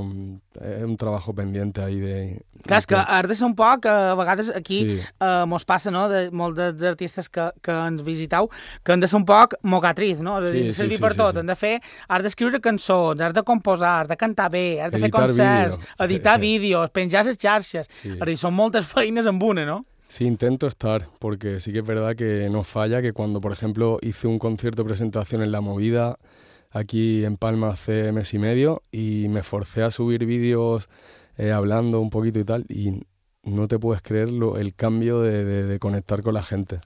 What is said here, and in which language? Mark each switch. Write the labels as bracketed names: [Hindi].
[Spanish] un trabajo pendiente ahí de... [Catalan] Clar, és que has de ser un poc, a vegades aquí mos passa, no?, de molts dels artistes que ens visitau, que han de ser un poc mocatriz, no? És a dir, servir per tot. Hem de fer, has d'escriure cançons, has de composar, has de cantar bé, has de fer concerts, editar vídeos, penjar les xarxes. És a dir, són moltes feines en una, no? [Spanish] Sí, intento estar, porque sí que es verdad que no falla, que cuando, por ejemplo, hice un concierto de presentación en La Movida, aquí en Palma, hace mes y medio, y me forcé a subir vídeos hablando un poquito y tal, y no te puedes creer el cambio de conectar con la gente.